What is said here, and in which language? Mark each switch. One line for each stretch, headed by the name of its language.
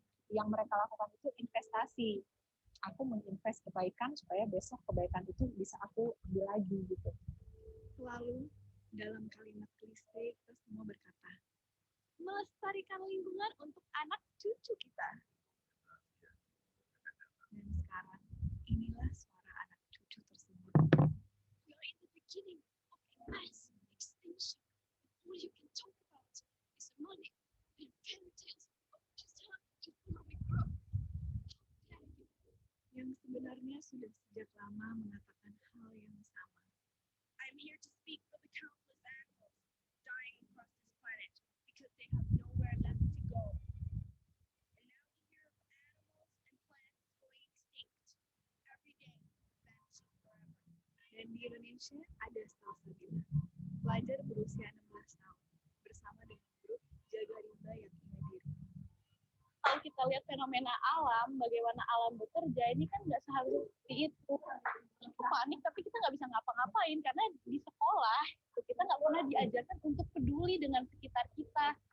Indonesian: Yang mereka lakukan itu investasi. Aku menginvest kebaikan supaya besok kebaikan itu bisa aku ambil lagi gitu. Lalu dalam kalimat klise kita semua berkata, melestarikan lingkungan untuk anak cucu kita. Dan sekarang inilah suara anak cucu tersebut.
English: You're in the beginning of a mass extinction. All you can talk about is money and intelligence of just how economic growth.
Indonesian: Yang sebenarnya sudah sejak lama mengatakan hal yang sama.
English: I'm here to speak for the countless animals dying across this planet because they have nowhere left to go. And now we hear of animals and plants going extinct every day, vanishing forever. Dan
Indonesian: Di Indonesia ada Salsabila, pelajar berusia 16 tahun, bersama dengan grup Jaga Rimba yang ingin diri. Kalau kita lihat fenomena alam, bagaimana alam bekerja, ini kan nggak seharusnya seperti itu. Kita panik, tapi kita nggak bisa ngapa-ngapain, karena di sekolah, kita nggak pernah diajarkan untuk peduli dengan sekitar kita.